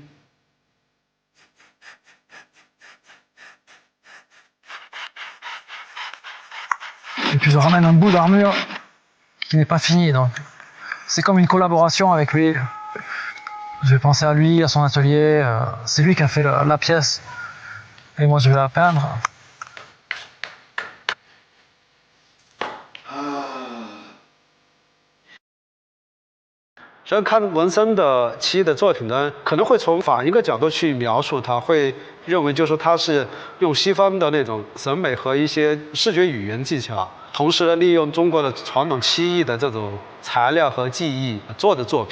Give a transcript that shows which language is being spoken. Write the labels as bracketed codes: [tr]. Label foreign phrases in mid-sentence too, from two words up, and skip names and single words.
[fr] Et puis je ramène un bout d'armure qui n'est pas fini, donc c'est comme une collaboration avec lui. Je vais penser à lui, à son atelier. C'est lui qui a fait la pièce et moi je vais la peindre. [zh] 所以看文森的漆艺的作品呢，可能会从反一个角度去描述它，会认为就是它是用西方的那种审美和一些视觉语言技巧，同时呢利用中国的传统漆艺的这种材料和技艺做的作品。